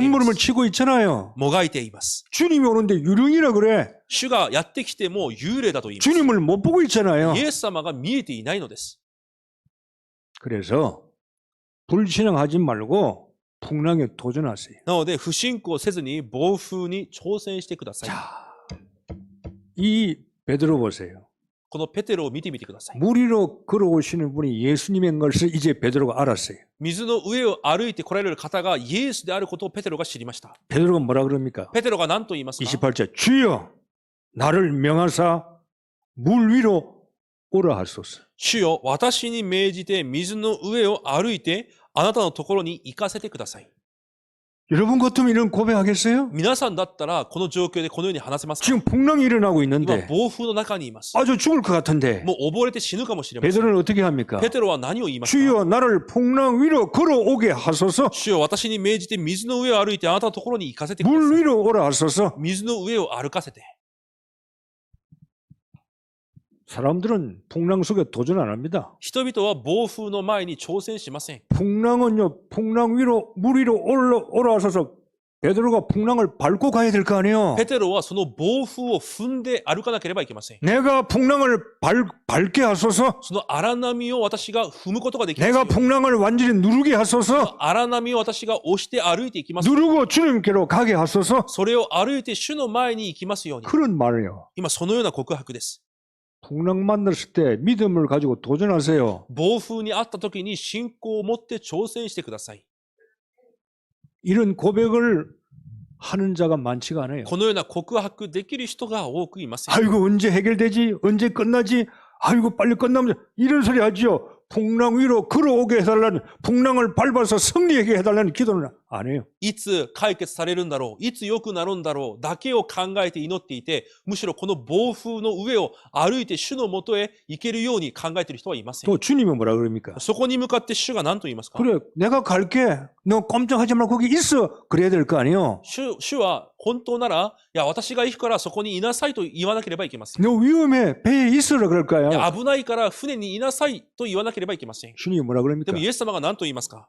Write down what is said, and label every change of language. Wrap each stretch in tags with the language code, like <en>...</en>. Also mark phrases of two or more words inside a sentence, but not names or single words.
<ko>몸부림을</ko> <ja>す。</ja> <ko>치고 있잖아요.</ko> <ja>もがいています。</ja> <ko>주님이 오는데 유령이라 그래.</ko> <ja>主がやってきても幽霊だと言います</ja> <ko>주님을 못 보고 있잖아요.</ko> <ja>イエス様が見えていないのです。</ja> <ko>그래서 불신앙하지 말고 풍랑에 도전하세요.</ko> <ja>なので、不信仰せずに暴風に挑戦してください。</ja> <ko>자, 이 베드로 보세요.</ko> <ja>このペテロを見てみてください。</ja> <ko>물 위로 걸어오시는 분이 예수님인 것을 이제 베드로가 알았어요.</ko> <ja>水の上を歩いて来られる方がイエスであることをペテロが知りました。</ja> <ko>베드로가 뭐라 그럽니까?</ko> <ja>ペテロが何と言いますか？</ja> <ko>28절 주여 나를 명하사 물 위로 오라 하소서.</ko> <ja>主よ、私に命じて水の上を歩いてあなたのところに行かせてください。</ja> <ko>여러분 같으면 이런 고백하겠어요?</ko> <ja>皆さんだったらこの状況でこのように話せますか？</ja> <ko>지금 풍랑이 일어나고</ko> <ja>今</ja> <ko>있는데</ko> <ja>暴風の中にいます。</ja> <ko>아주 죽을 것 같은데</ko> <ja>もう溺れて死ぬかもしれません。</ja> <ko>베드로는 어떻게 합니까?</ko> <ja>ペテロは何を言いますか？</ja> <ko>주여 나를 풍랑 위로 걸어오게 하소서.</ko> <ja>主よ、私に命じて水の上を歩いてあなたのところに行かせてくださ</ja> <ko>물</ko> <ja>い。</ja> <ko>위로 오라 하소서.</ko> <ja>水の上を歩かせて。</ja> <ko>사람들은 풍랑 속에 도전 안 합니다.</ko> <ja>人々は暴風の前に挑戦しません。</ja> <ko>풍랑은요, 풍랑 위로 물 위로 올라와서 베드로가 풍랑을 밟고 가야 될 거 아니에요.</ko> <ja>ペテロはその暴風を踏んで歩かなければいけません。</ja> <ko>내가 풍랑을 밟게 하소서.</ko> <ja>その荒波を私が踏むことができますよ</ja> <ko>내가 。 풍랑을 완전히 누르게 하소서.</ko> <ja>荒波を私が押して歩いていきますよ。</ja> <ko>누르고 주님께로 가게 하소서.</ko> <ja>それを歩いて主の前に行きますように。</ja> <ko>그런 말이에요.</ko> <ja>今そのような告白です。</ja> <ko>풍랑 만났을 때 믿음을 가지고 도전하세요.</ko> <ja>暴風にあった時に信仰を持って挑戦してください。</ja> <ko>이런 고백을 하는 자가 많지가 않아요.</ko> <ja>このような告白できる人が多くいません。</ja> <ko>아이고 언제 해결되지? 언제 끝나지? 아이고 빨리 끝나면 이런 소리 하죠. 풍랑 위로 걸어오게 해달라는, 풍랑을 밟아서 승리하게 해달라는 기도는 안 해요.</ko> <ja>いつ解決されるんだろう、いつ良くなるんだろうだけを考えて祈っていて、むしろこの暴風の上を歩いて主のもとへ行けるように考えている人はいません。</ja> <ko>또 주님은 뭐라 그럽니까?</ko> <ja>そこに向かって主が何と言いますか？</ja> <ko>그래 내가 갈게. 너 꼼짝하지 말고 거기 있어. 그래야 될 거 아니에요.</ko> <ja>主は本当なら、いや、私が行くからそこにいなさいと言わなければいけません。</ja> <ko>너 위험해. 배에 있으라 그럴</ko> <ja>い</ja> <ko>거야.</ko> <ja>や、危ないから船にいなさいと言わなければいけません。</ja> <ko>주님이 뭐라</ko> <ja>で</ja> <ko>그럽니까?</ko> <ja>もイエス様が何と言いますか？</ja>